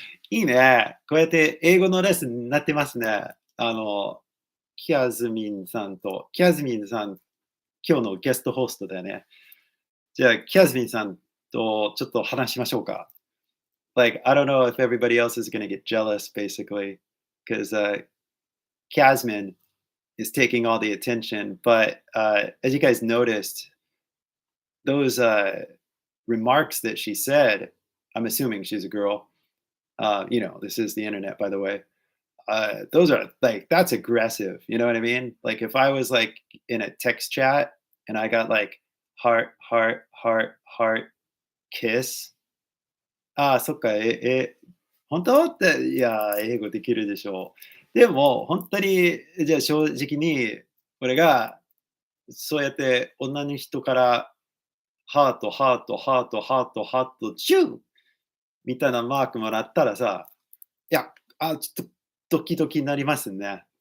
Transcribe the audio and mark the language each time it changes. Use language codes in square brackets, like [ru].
[ja] いいね。こうやって英語のレッスンになってますね。キャズミンさん、今日のゲストホストだよね。じゃあ、キャズミンさんとちょっと話しましょうか。 [en] Like, I don't know if everybody else is going to get jealous, basically, because Casmin is taking all the attention. But as you guys noticed, those remarks that she said, I'm assuming she's a girl. This is the internet, by the way. Those are like, that's aggressive. You know what I mean? Like, if I was like in a text chat and I got like heart, heart, heart, heart, kiss. [ja] ああ、そっか、本当って、いや、英語できるでしょう。でも、本当に、じゃあ正直に、俺がそうやって女の人からハート、ハート、ハート、ハート、ハート、チューみたいなマークもらったらさ、いや、ちょっとドキドキになりますね。